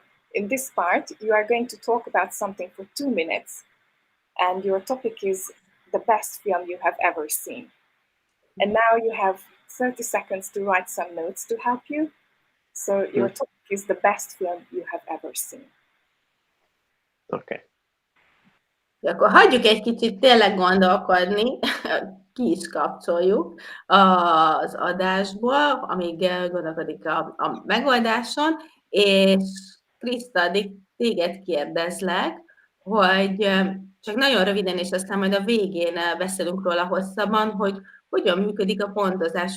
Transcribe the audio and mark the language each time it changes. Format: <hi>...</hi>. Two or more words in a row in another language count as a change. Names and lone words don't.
<en>In this part, you are going to talk about something for 2 minutes, and your topic is the best film you have ever seen. And now you have 30 seconds to write some notes to help you. So your topic is the best film you have ever seen. Okay.</en> <hu>Akkor hagyjuk egy kicsit tényleg gondolkodni, ki is kapcsoljuk az adásból, amíg gondolkodik a megoldáson, és Kriszta, addig téged kérdezlek, hogy csak nagyon röviden, és aztán majd a végén beszélünk róla hosszabban, hogy hogyan működik a pontozás.</hu>